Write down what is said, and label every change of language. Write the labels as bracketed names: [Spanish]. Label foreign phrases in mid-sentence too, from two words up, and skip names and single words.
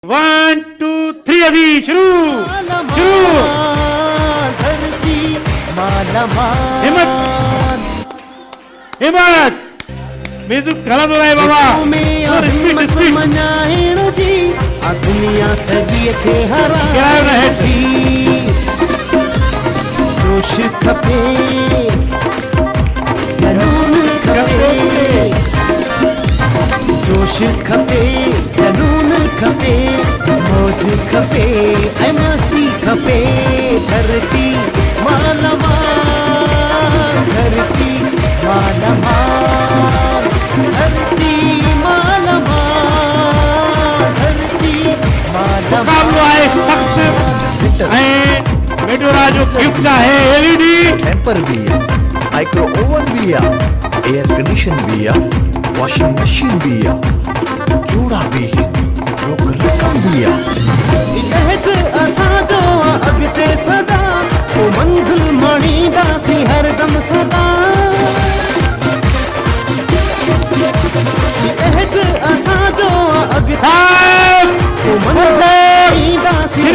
[Hindi] 1 2 3 अभी शुरू शुरू। धरती हिम्मत हिम्मत म्यूजिक खड़ा हो रहा है बाबा। और [Sindhi] हिम्मत मनाइण जी आ दुनिया सॼीअ खे हराइण जी जोश खपे जनून खपे जोश खपे जनून खपे मौज खपे ऐं मस्ती खपे धरती मालमाल धरती मालमाल धरती मालमाल धरती मुकाबलो है सख्त ऐं मेडोरा जो गिफ्ट का है एलईडी [Hindi] टेम्पर भी है, [English] micro oven [Hindi] भी है, [English] air condition [Hindi] भी है, [English] washing machine [Hindi] भी है, जोड़ा भी है, रोक रकम भी है। [Sindhi] इहद असांजो अॻिते सदा ओ मंज़िल मणींदासीं हरदम सदा इहद असांजो अॻिते ओ मंज़िल मणींदासीं